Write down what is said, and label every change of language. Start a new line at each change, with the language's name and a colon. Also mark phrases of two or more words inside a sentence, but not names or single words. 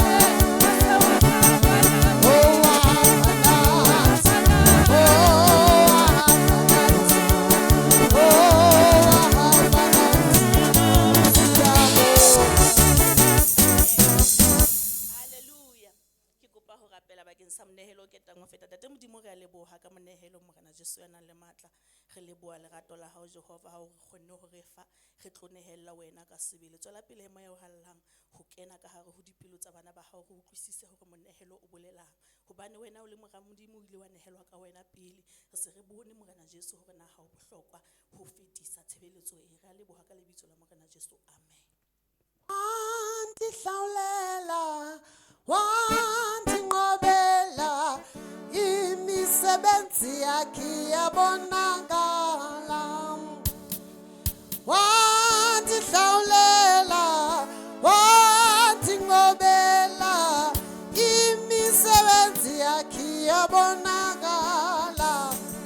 Zulu: Oh wahamba nathi, oh wahamba nathi, oh wahamba nathi, siyabonga. Haleluya.
Southern Sotho: Ke kopa ho rapela bakeng sa monehelo o ketang ho feta. Tate Modimo re a leboha ka monehelo Morena Jesu ya nang le matla. Re leboha lerato la hao Jehova ha o re kgonne ho re fa. Re tlo nehella wena ka sebele. Tswela pele moya o hallang ho kena ka hare ho dipelo tsa bana ba hao, re utlwisise hore monehelo o bolelang. Hobane wena o le Modimo o ile wa nehelwa ka wena pele. Re se re bone Morena Jesu hore na ha o bohlokwa ho fetisa tshebeletso e. Re a leboha ka lebitso la Morena Jesu. Amen.
Xhosa: Wandihlawulela, wandinqobela, imisebenzi yakhe yabonakala. Wandihlawulela, wandinqobela, imisebenzi yakhe yabonakala.